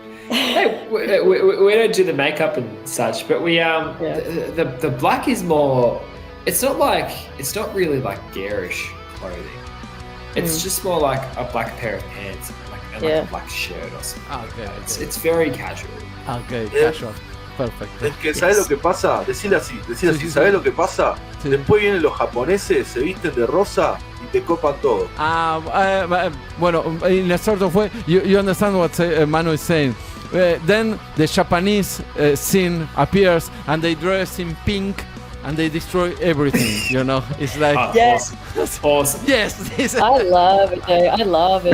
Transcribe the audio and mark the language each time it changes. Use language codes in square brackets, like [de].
[en] Hey, we don't do the makeup and such, but we the black is more. It's not really like garish clothing. It's just more like a black pair of pants, like a black shirt or something. It's very casual. Okay, casual. Perfecto. [es] Es que, ¿sabes lo que pasa? Decirle así, ¿sabes lo que pasa? Sí. Después vienen los japoneses, se visten de rosa y te copan todo. [en] Bueno, in a sort of way, you understand what Manu is saying. Then the Japanese scene appears and they dress in pink and they destroy everything, It's like... Yes. Awesome. Yes. I love it, though. I love it.